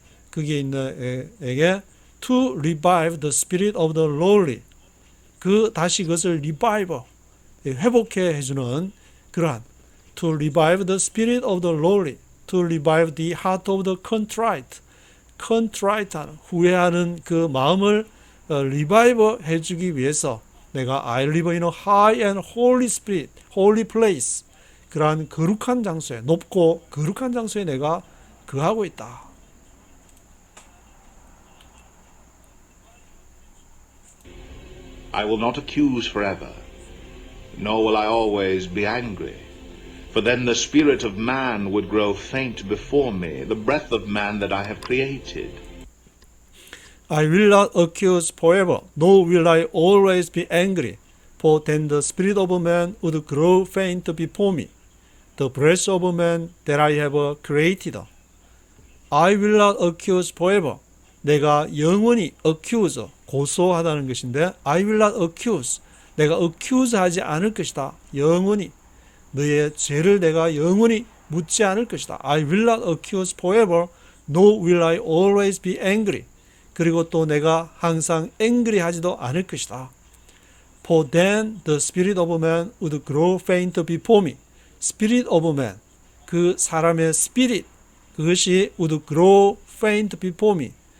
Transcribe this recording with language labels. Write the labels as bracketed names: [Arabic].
[Korean] 그게 있는 에게 [English] to revive the spirit of the lowly [Korean] 다시 그것을 [English] revive [Korean] 회복해 해주는 그러한 [English] to revive the spirit of the lowly, to revive the heart of the contrite. [Korean] contrite한 후회하는 그 마음을 [English] revive [Korean] 해주기 위해서 내가 [English] I live in a high and holy spirit, holy place. [Korean] 그러한 거룩한 장소에 높고 거룩한 장소에 내가 거하고 있다. [English] I will not accuse forever, nor will I always be angry. For then the spirit of man would grow faint before me, the breath of man that I have created. I will not accuse forever, nor will I always be angry. For then the spirit of man would grow faint before me, the breath of man that I have created. I will not accuse forever. [Korean] 내가 영원히 accuse, 고소하다는 것인데 [English] I will not accuse, [Korean] 내가 accuse 하지 않을 것이다. 영원히 너의 죄를 내가 영원히 묻지 않을 것이다. [English] I will not accuse forever, nor will I always be angry. [Korean] 그리고 또 내가 항상 angry 하지도 않을 것이다. [English] For then the spirit of man would grow faint before me. Spirit of man, [Korean] 그 사람의 [English] spirit, [Korean] 그것이 [English] would grow faint before me.